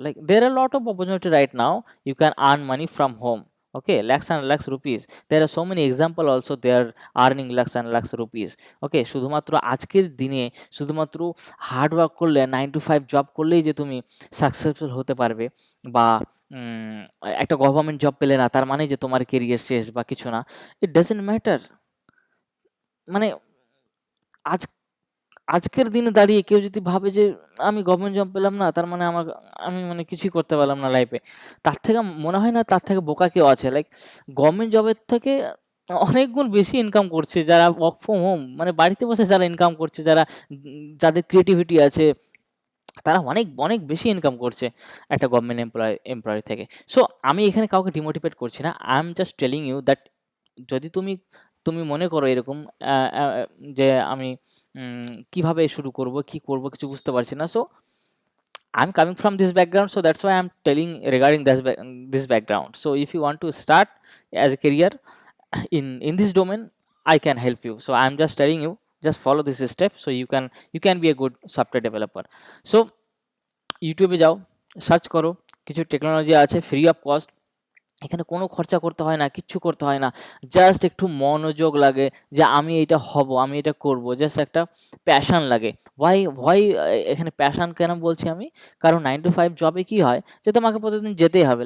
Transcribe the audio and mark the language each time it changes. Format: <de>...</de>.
<en>Like there are lot of opportunity right now, you can earn money from home. Okay, lakhs and lakhs rupees, there are so many example also, they are earning lakhs and lakhs rupees.</en> <bn>ওকে, শুধুমাত্র আজকের দিনে শুধুমাত্র hard work করলে 9 to 5 job করলেই যে তুমি successful হতে পারবে বা একটা গভর্নমেন্ট জব পেলে না তার মানে যে তোমার কেরিয়ার শেষ বা কিছু না, ইট ডাজন্ট ম্যাটার। মানে আজ আজকের দিনে দাঁড়িয়ে কেউ যদি ভাবে যে আমি গভর্নমেন্ট জব পেলাম না তার মানে আমি মানে কিছুই করতে পারলাম না লাইফে, তার থেকে মনে হয় না তার থেকে বোকা কেউ আছে। লাইক গভর্নমেন্ট জবের থেকে অনেক গুণ বেশি ইনকাম করছে যারা ওয়ার্ক ফ্রম হোম, মানে বাড়িতে বসে যারা ইনকাম করছে, যারা যাদের ক্রিয়েটিভিটি আছে, তারা অনেক অনেক বেশি ইনকাম করছে একটা গভর্নমেন্ট এমপ্লয়ি থেকে। সো আমি এখানে কাউকে ডিমোটিভেট করছি না, I am just telling you that যদি তুমি তুমি মনে করো এরকম যে আমি কিভাবে শুরু করব, কি করব কিছু বুঝতে পারছি না। So I am coming from this background, so that's why I am telling regarding this background.</bn> <en>So if you want to start as a career in this domain, I can help you. So I'm just telling you, just follow this step, so you can be a good software developer.</en> <bn>So ইউটিউবে যাও, search করো, কিছু technology আছে free of cost, এখানে কোনো খরচা করতে হয় না, কিচ্ছু করতে হয় না। জাস্ট একটু মনোযোগ লাগে যে আমি এটা হব, আমি এটা করব, জাস্ট একটা প্যাশন লাগে। হোয়াই এখানে প্যাশন কেন বলছি আমি, কারণ 9 to 5 জবে কি হয় যে তোমাকে প্রতিদিন যেতেই হবে।</bn>